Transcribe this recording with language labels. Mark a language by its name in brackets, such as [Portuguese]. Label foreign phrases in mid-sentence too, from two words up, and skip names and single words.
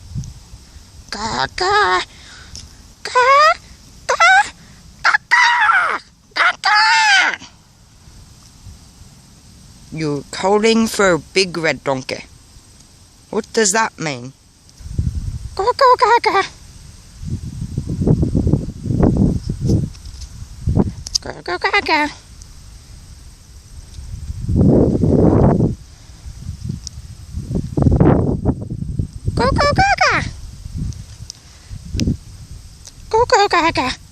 [English] Gaga. Gaga. Gaga. Gaga. You're calling for a big red donkey. What does that mean? Go, Gaga. Go, Gaga. Go, Gaga. Go, Gaga.